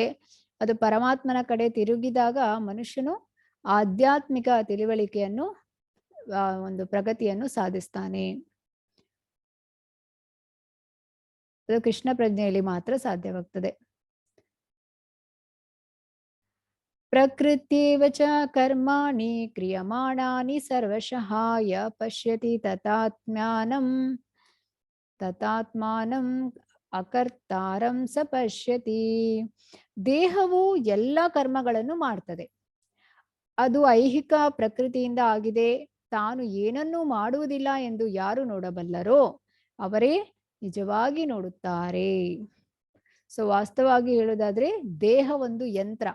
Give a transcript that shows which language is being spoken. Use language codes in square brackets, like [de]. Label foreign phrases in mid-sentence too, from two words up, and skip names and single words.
[kn] ಅದು ಪರಮಾತ್ಮನ ಕಡೆ ತಿರುಗಿದಾಗ ಮನುಷ್ಯನು ಆಧ್ಯಾತ್ಮಿಕ ತಿಳುವಳಿಕೆಯನ್ನು ಒಂದು ಪ್ರಗತಿಯನ್ನು ಸಾಧಿಸ್ತಾನೆ. ಅದು ಕೃಷ್ಣ ಪ್ರಜ್ಞೆಯಲ್ಲಿ ಮಾತ್ರ ಸಾಧ್ಯವಾಗ್ತದೆ. [sa] ಪ್ರಕೃತ್ಯೇವ ಚ ಕರ್ಮಾಣಿ ಕ್ರಿಯಮಾಣಾನಿ ಸರ್ವಶಃ ಯ ಪಶ್ಯತಿ ತತಾತ್ಮಾನಂ ಅಕರ್ತಾರಂ ಸ ಪಶ್ಯತಿ. [kn] ದೇಹವು ಎಲ್ಲ ಕರ್ಮಗಳನ್ನು ಮಾಡ್ತದೆ. ಅದು ಐಹಿಕ ಪ್ರಕೃತಿಯಿಂದ ಆಗಿದೆ. ತಾನು ಏನನ್ನೂ ಮಾಡುವುದಿಲ್ಲ ಎಂದು ಯಾರು ನೋಡಬಲ್ಲರೋ ಅವರೇ ನಿಜವಾಗಿ ನೋಡುತ್ತಾರೆ. ಸೊ ವಾಸ್ತವವಾಗಿ ಹೇಳುವುದಾದ್ರೆ ದೇಹ ಒಂದು ಯಂತ್ರ.